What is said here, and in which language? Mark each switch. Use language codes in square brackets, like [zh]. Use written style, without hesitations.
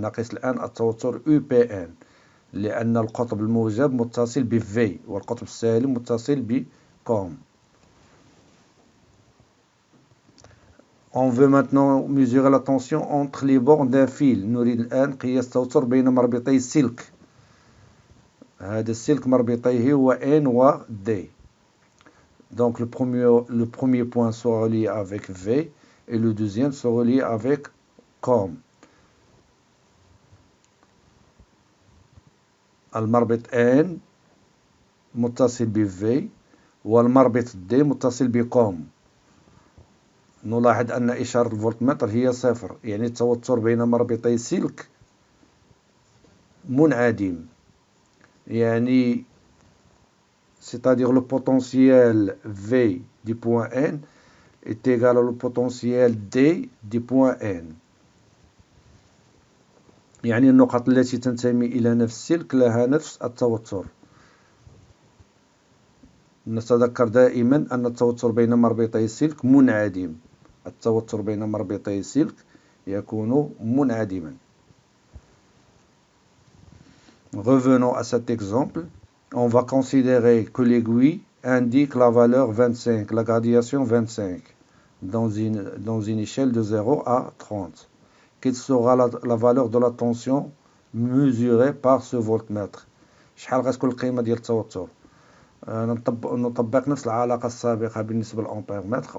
[ar] نقيس الآن التوتر UPN لأن القطب الموجب متصل ب V والقطب السالب متصل ب COM. [fr] On veut maintenant mesurer la tension entre les bornes d'un fil. [ar] نريد الآن قياس التوتر بين مربطي السلك. هذا السلك مربطيه هو N و D. [fr] Donc le premier point sera relié avec V et le deuxième sera relié avec COM. [ar] المربط N متصل ب V والمربط D متصل ب COM. نلاحظ أن إشارة الفولتمتر هي صفر، يعني التوتر بين مربطي السلك منعدم. يعني [fr] c'est-à-dire le potentiel V du point N est égal au potentiel D du point N. [ar] يعني النقط التي تنتمي إلى نفس السلك لها نفس التوتر. نتذكر دائما أن التوتر بين مربطي السلك منعدم. التوتر بين مربطي السلك يكون منعدما. [fr] Revenons à cet exemple. On va considérer que l'aiguille indique la valeur 25, la gradation 25, dans une échelle de 0 à 30. Quelle sera la valeur de la tension mesurée par ce voltmètre؟ [ar] شحال غتكون القيمة ديال التوتر؟ نطبق نفس العلاقة السابقة بالنسبة للأمبيرمètre.